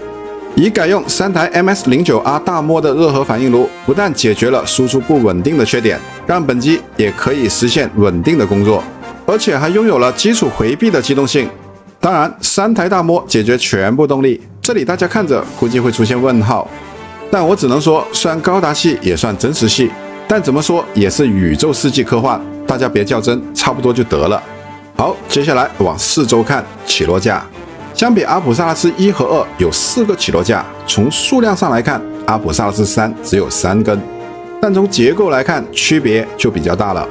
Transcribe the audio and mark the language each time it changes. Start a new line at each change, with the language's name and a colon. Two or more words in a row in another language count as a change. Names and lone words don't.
Chinese: 以改用3台 MS09R 大摩的熱核反應爐，不但解決了輸出不穩定的缺點，讓本機也可以實現穩定的工作。而且還擁有了基礎迴避的機動性。當然3台大摩解決全部動力，這裡大家看着估計會出現問號，但我只能說，雖然高達系也算真實系，但怎么说也是宇宙世纪科幻，大家别较真，差不多就得了。好，接下来往四周看，起落架。相比阿普萨拉斯1和2有4个起落架，从数量上来看，阿普萨拉斯3只有3根，但从结构来看，区别就比较大了。